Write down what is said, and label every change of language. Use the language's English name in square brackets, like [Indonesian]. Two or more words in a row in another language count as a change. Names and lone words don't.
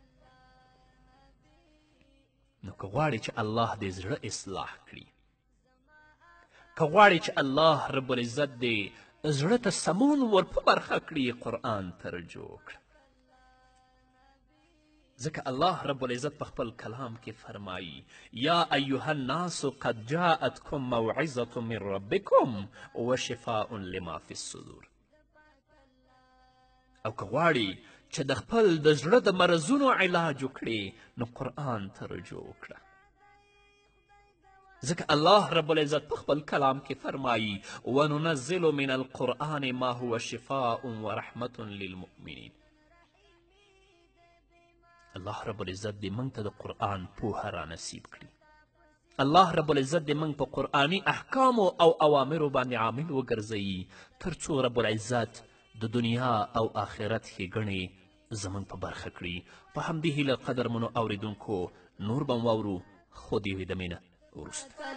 [Pashto] نو که غواړې چې الله دې زړه اصلاح کړي، که غواړې چې [Arabic] الله رب العزت [Pashto] دې زړه ته سمون ور په برخه کړي، قرآن ته رجوع کړه. ځکه [Arabic] الله رب العزت [Pashto] په خپل کلام کې فرمایي [Arabic] یا ایها الناس قد جاءتکم موعظة من ربکم وشفاء لما فی الصدور. [Pashto] او که غواړي چې د خپل د زړه د مرضونو علاج وکړي، نو قرآن ته رجوع وکړه. ځکه [Arabic] الله رب العزت [Pashto] په خپل کلام کې فرمایي [Arabic] وننزل من القرآن ما هو شفاء ورحمة للمؤمنین. الله رب العزت [Pashto] دې موږ ته د قرآن پوهه را نصیب کړي. [Arabic] الله رب العزت [Pashto] دې موږ په قرآني احکامو او اوامرو باندې عامل وګرځوي تر څو [Arabic] رب العزت [Pashto] د دنیا او آخرت ښېګڼې زموږ په برخه کړي. په همدې هیله قدرمنو اوریدونکو نور به واورو خو د یوې دمې نه وروسته.